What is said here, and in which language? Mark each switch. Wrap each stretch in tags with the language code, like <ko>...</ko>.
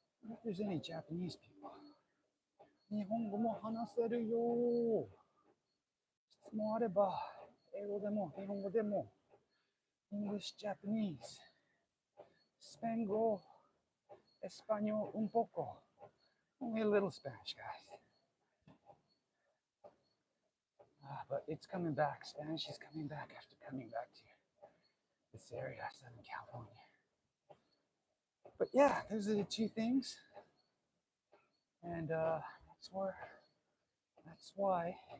<en>If there's any Japanese people.</en> <ja>日本語も話せるよ。質問あれば、英語でも日本語でも、</ja> <en>English, Japanese, Spango,</en> <es>Español un poco.</es> <en>Only a little Spanish, guys. But it's coming back. Spanish is coming back after coming back to this area, Southern California. But yeah, those are the two things. And that's why.</en>